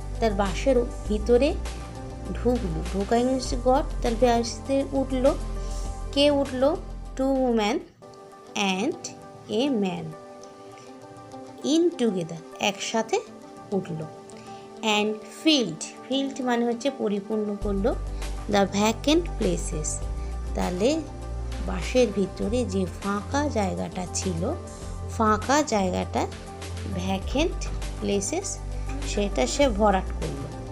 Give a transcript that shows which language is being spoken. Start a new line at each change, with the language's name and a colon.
Bangla: তার বাসের ভিতরে ঢুকলো, ঢোকাইং গট, তার বাসে উঠলো। কে উঠলো?
English: 2 women and a man in together,
Bangla: একসাথে উঠলো। অ্যান্ড ফিল্ড মানে হচ্ছে পরিপূর্ণ করলো দ্য ভ্যাকেন্ট প্লেসেস, তাহলে বাসের ভিতরে যে ফাঁকা জায়গাটা ছিল, ফাঁকা জায়গাটা ভ্যাকেন্ট প্লেসেস, সেটা সে ভরাট করলো।